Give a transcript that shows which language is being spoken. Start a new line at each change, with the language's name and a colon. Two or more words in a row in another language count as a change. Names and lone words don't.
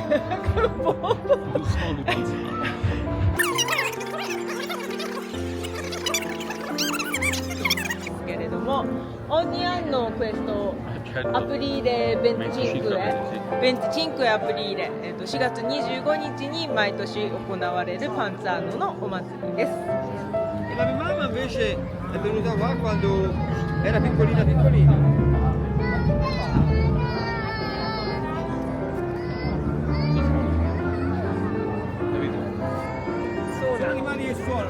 Italian: Non so, non penso. Ogni anno questo Certo. aprile 25, 25
Japanese: 25 aprile、4 月25日に毎年行われるパンツァーノのお祭りです。
Italian: E la mia mamma invece è venuta qua quando era piccolina piccolina. Capito? Sono animali che suonano,